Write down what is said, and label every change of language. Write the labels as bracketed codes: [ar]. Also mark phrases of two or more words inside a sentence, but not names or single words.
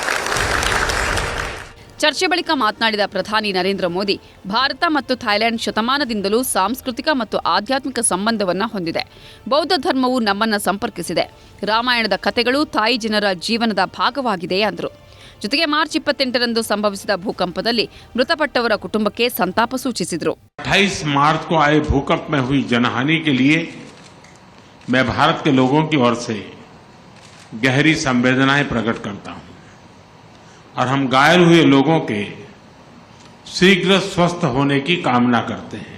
[kn] ಚರ್ಚೆ ಬಳಿಕ ಮಾತನಾಡಿದ ಪ್ರಧಾನಿ ನರೇಂದ್ರ ಮೋದಿ, ಭಾರತ ಮತ್ತು ಥೈಲ್ಯಾಂಡ್ ಶತಮಾನದಿಂದಲೂ ಸಾಂಸ್ಕೃತಿಕ ಮತ್ತು ಆಧ್ಯಾತ್ಮಿಕ ಸಂಬಂಧವನ್ನು ಹೊಂದಿದೆ. ಬೌದ್ಧ ಧರ್ಮವು ನಮ್ಮನ್ನು ಸಂಪರ್ಕಿಸಿದೆ. ರಾಮಾಯಣದ ಕಥೆಗಳು ಥಾಯ್ ಜನರ ಜೀವನದ ಭಾಗವಾಗಿದೆ ಎಂದರು. ಜೊತೆಗೆ ಮಾರ್ಚ್ 28ರಂದು ಸಂಭವಿಸಿದ ಭೂಕಂಪದಲ್ಲಿ ಮೃತಪಟ್ಟವರ ಕುಟುಂಬಕ್ಕೆ ಸಂತಾಪ ಸೂಚಿಸಿದರು. [hi] 28 मार्च को आए भूकंप में हुई जनहानि के लिए मैं भारत के लोगों की ओर से गहरी संवेदनाएं प्रकट करता हूं और हम घायल हुए लोगों के शीघ्र स्वस्थ होने की कामना करते हैं.